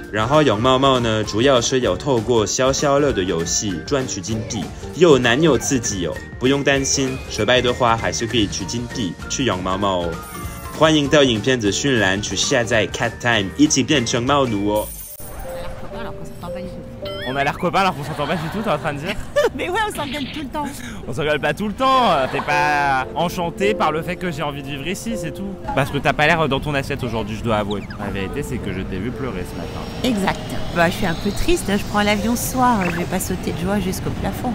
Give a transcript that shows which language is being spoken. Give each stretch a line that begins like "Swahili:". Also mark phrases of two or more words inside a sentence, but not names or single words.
Chinese: 然后养猫猫呢，主要是要透过消消乐的游戏赚取金币，又难又刺激哦。不用担心，失败的话还是可以取金币去养猫猫哦。欢迎到影片资讯栏去下载 Cat Time， 一起变成猫奴哦。
French: On a l'air copains alors qu'on s'entend pas du tout, t'es en train de dire? Mais ouais, on s'engueule tout le temps. On s'engueule pas tout le temps, t'es pas enchanté par le fait que j'ai envie de vivre ici, c'est tout. Parce que t'as pas l'air dans ton assiette aujourd'hui, je dois avouer. La vérité, c'est que je t'ai vu pleurer ce matin. Exact. Bah, je suis un peu triste, je prends l'avion ce soir, je vais pas sauter de joie jusqu'au plafond.